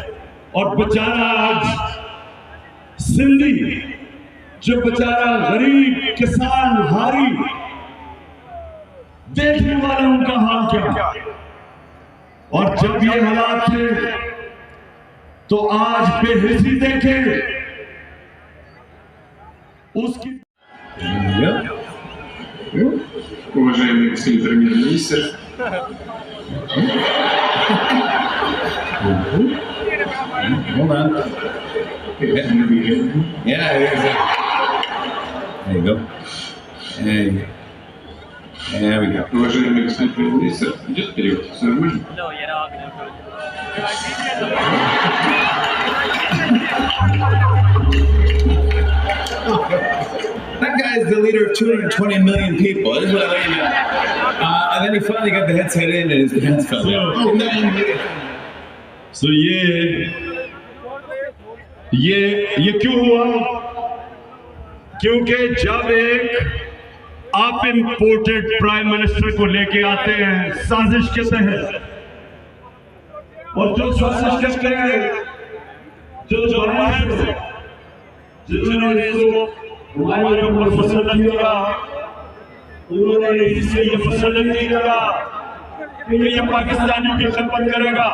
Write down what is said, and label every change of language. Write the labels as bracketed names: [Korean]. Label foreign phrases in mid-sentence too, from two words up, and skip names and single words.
[Urdu] اور بیچارہ آج سندھی جو بیچارہ غریب کسان ہاری، دیکھنے والے ان کا حال کیا. اور جب یہ حالات تھے تو آج بے حسی دیکھے اس کی. [Russian] Уважаемый господин премьер-министр, [English] hold on. Yeah, there you go. There we go. [Russian] уважаемый господин премьер-министр, идет перевод, все нормально? [Urdu] لو یہ رہا ابھی [English] That guy is the leader of 220 million people. That is what I let you know. And then he finally got the headset in and his pants fell down. [Urdu] So یہ کیوں ہوا? کیونکہ جب ایک آپ [English] imported prime minister [Urdu] کو لے کے آتے ہیں سازش کے تحت، اور جو سازش کرتے ہیں جو باہر سے جنہوں نے اس کو ہمارے اوپر مسلط کیا، انہوں نے اس سے یہ مسلط کیا کہ یہ پاکستانی کی خدمت کرے گا.